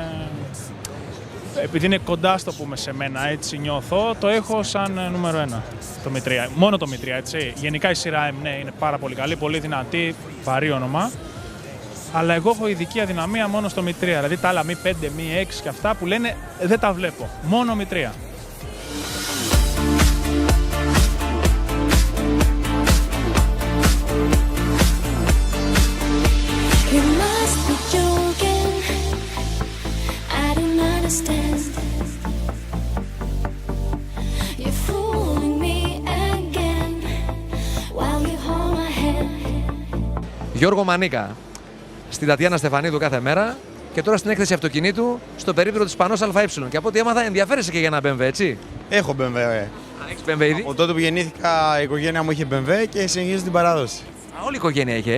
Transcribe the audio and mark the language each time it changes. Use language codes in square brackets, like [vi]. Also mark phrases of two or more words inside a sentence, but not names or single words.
[el] Επειδή είναι κοντά, στο πούμε, σε μένα, έτσι νιώθω, το έχω σαν νούμερο 1. Το Μητρία. Μόνο το Μητρία, έτσι. Γενικά η σειρά M, ναι, είναι πάρα πολύ καλή, πολύ δυνατή, βαρύ όνομα. Αλλά εγώ έχω ειδική αδυναμία μόνο στο Μητρία. Δηλαδή τα άλλα Mi 5, Mi 6 και αυτά που λένε δεν τα βλέπω. Μόνο Μητρία. [en] You must be joking. I don't understand. You're fooling me again while you hold my hand. [el] Γιώργο Μανίκα, στην Τατιάνα Στεφανίδου κάθε μέρα και τώρα στην έκθεση αυτοκινήτου στο περίπτερο της Πανός ΑΕ. Και από ό,τι έμαθα, ενδιαφέρεσαι και για ένα BMW, έτσι? Έχω BMW. Έχεις BMW ήδη? Από τότε που γεννήθηκα η οικογένειά μου είχε BMW και συνεχίζει την παράδοση. Α, όλη η οικογένεια είχε,